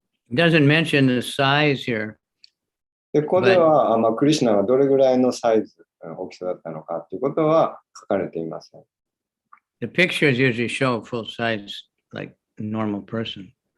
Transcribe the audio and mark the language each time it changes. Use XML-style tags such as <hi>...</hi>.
<en>It doesn't mention the size here.</en> <ja>で、ここでは、クリシュナがどれぐらいのサイズ、大きさだったのかということは書かれていません。</ja> <en>The pictures usually show full size, like a normal person.</en>